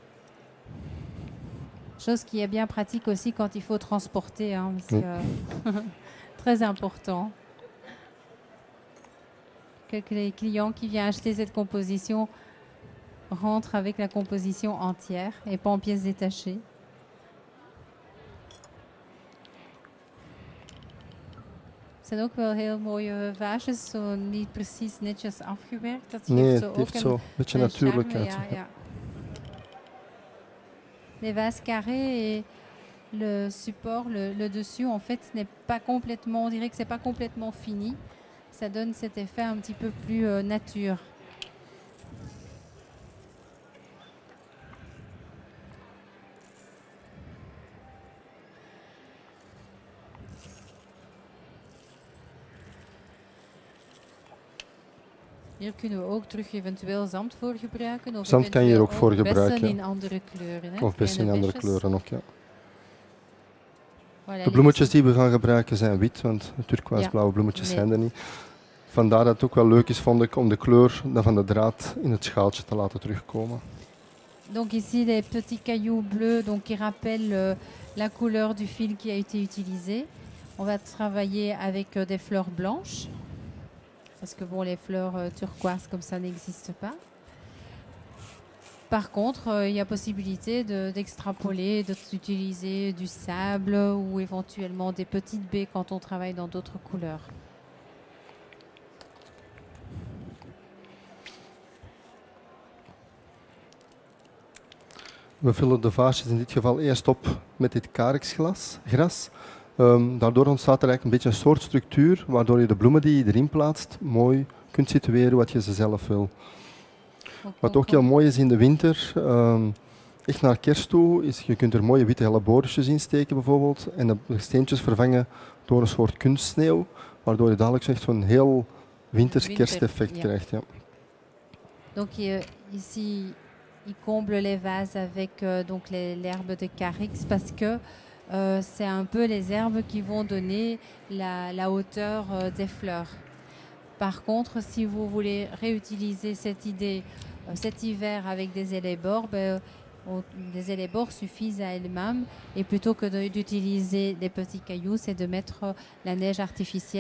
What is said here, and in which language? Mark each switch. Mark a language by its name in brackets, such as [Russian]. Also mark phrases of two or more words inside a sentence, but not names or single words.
[French] Chose qui est bien pratique aussi quand il faut transporter, hein, parce que très important. Que les clients qui viennent acheter cette composition rentrent avec la composition entière et pas en pièces détachées. [Dutch] Het zijn ook wel heel mooie vaasjes, zo niet precies netjes afgewerkt. Dat nee, zo het heeft zo een beetje natuurlijkheid. Ja. [French] Les vases carrés et le support, le dessus, en fait, n'est pas complètement, on dirait que c'est pas complètement fini. Ça donne cet effet un petit peu plus nature. [Dutch] Hier kunnen we ook terug eventueel zand voor gebruiken. Of zand kan je hier ook voor gebruiken. Bessen in andere kleuren. Hè? Of bessen in andere kleuren ook, ja. Voilà, de bloemetjes die we gaan gebruiken zijn wit, want turquoise-blauwe bloemetjes zijn er niet. Vandaar dat het ook wel leuk is, vond ik, om de kleur van de draad in het schaaltje te laten terugkomen. [French] Donc ici les petits cailloux bleus donc, qui rappellent la couleur du fil qui a été utilisé. On va travailler avec des fleurs blanches. Parce que bon, les fleurs turquoises comme ça n'existent pas. Par contre, il y a possibilité d'extrapoler, d'utiliser du sable ou éventuellement des petites baies quand on travaille dans d'autres couleurs. [Dutch] We vullen de vaasjes in dit geval eerst op met dit karixgras. Daardoor ontstaat er eigenlijk een beetje een soort structuur, waardoor je de bloemen die je erin plaatst mooi kunt situeren wat je ze zelf wil. Wat ook heel mooi is in de winter, echt naar kerst toe, is je kunt er mooie witte helleborisjes in steken bijvoorbeeld en de steentjes vervangen door een soort kunstsneeuw, waardoor je dadelijk echt zo'n heel winters kersteffect krijgt. Ja. [French] Donc ici, il comble les vases avec donc l'herbe de Carix parce que c'est un peu les herbes qui vont donner la hauteur des fleurs. Par contre, si vous voulez réutiliser cette idée cet hiver avec des élébores, les élébores suffisent à elles-mêmes et plutôt que d'utiliser des petits cailloux, c'est de mettre la neige artificielle.